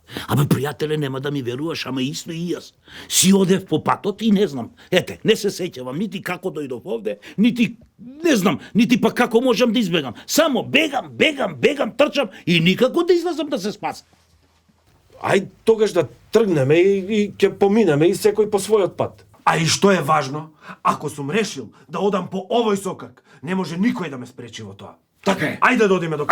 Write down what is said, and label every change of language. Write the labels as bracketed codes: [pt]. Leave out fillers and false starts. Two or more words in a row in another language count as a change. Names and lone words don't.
[mk] Абе, пријателе, нема да ми веруваш, ама исто и јас. Си одев по патот и не знам. Ете, не се сеќавам, нити како дојдов овде, нити, не знам, нити па како можам да избегам. Само бегам, трчам и никако да излезам да се спасам. Ај тогаш да тргнеме и ќе поминеме и секој по својот пат. А и што е важно, ако сам решил да одам по овој сокак, не може никој да ме спречи во тоа. Така е. Ајде да одиме до